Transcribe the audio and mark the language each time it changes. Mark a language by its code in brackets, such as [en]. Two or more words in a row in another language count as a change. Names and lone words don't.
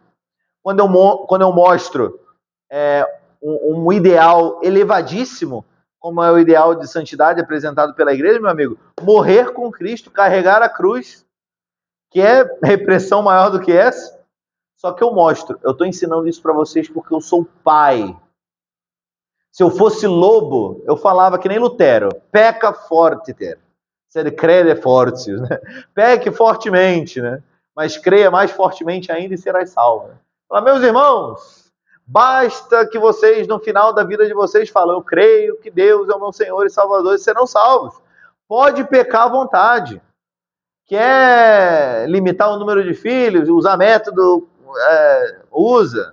[pt] Quando eu mostro um ideal elevadíssimo, como é o ideal de santidade apresentado pela igreja, meu amigo, morrer com Cristo, carregar a cruz, que é repressão maior do que essa, só que eu mostro, eu estou ensinando isso para vocês porque eu sou pai. Se eu fosse lobo, eu falava que nem Lutero, [la] peca fortiter, sed crede fortis, [pt] né? Peque fortemente, né? Mas creia mais fortemente ainda e serás salvo. Fala, meus irmãos, basta que vocês, no final da vida de vocês, falem, eu creio que Deus é o meu Senhor e Salvador, e serão salvos. Pode pecar à vontade. Quer limitar o número de filhos, usar método, usa.